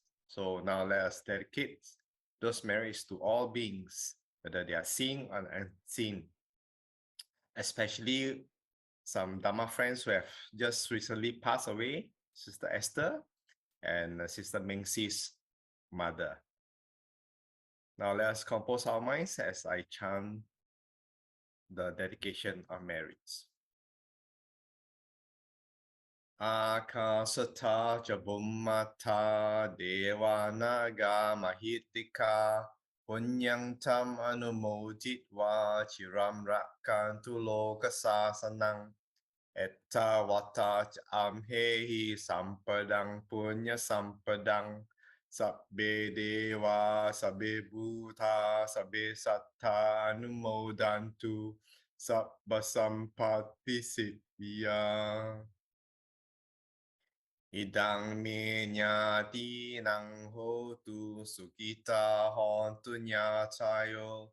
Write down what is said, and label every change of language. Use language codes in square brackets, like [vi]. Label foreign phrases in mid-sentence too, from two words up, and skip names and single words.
[en] So now let us dedicate those merits to all beings, whether they are seen or unseen, especially some Dhamma friends who have just recently passed away, Sister Esther and Sister Mengsi's mother. Now let us compose our minds as I chant the dedication of merits. [pi] Akasata Jabummata Devanaga Mahitika Punyang Tam Anumoditva Chiram Rakkantu Lokasasanang Etta Vata Amhehi Sampadang Punya Sampadang Sabbe Deva Sabbe Bhuta Sabbe Satta Anumodantu Sabba Sampatti Siddhya Idang me nyati nang hotu sukita hontu nyacayo.